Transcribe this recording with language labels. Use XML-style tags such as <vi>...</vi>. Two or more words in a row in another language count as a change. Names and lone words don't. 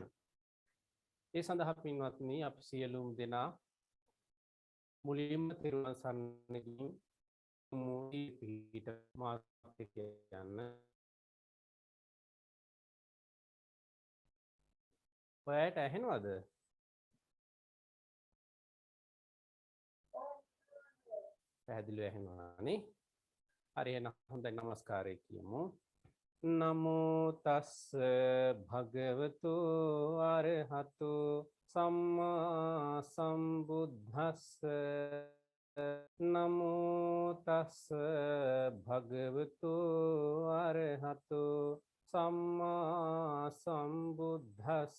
<si>ඒ සඳහා පින්වත්නි අප සියලුම දෙනා මුලින්ම තෙරුවන් සරණ ගිහින් මූලී පිහිට මාර්ගය යන්න. ඔයාලට ඇහෙනවද? පැහැදිලිව ඇහෙනවා නේ? හරි එහෙනම් හොඳයි නමස්කාරය කියමු.</si> <pi>නමෝ තස්ස භගවතු අරහතු සම්මා සම්බුද්දස්ස. නමෝ තස්ස භගවතු අරහතු සම්මා සම්බුද්දස්ස.</pi>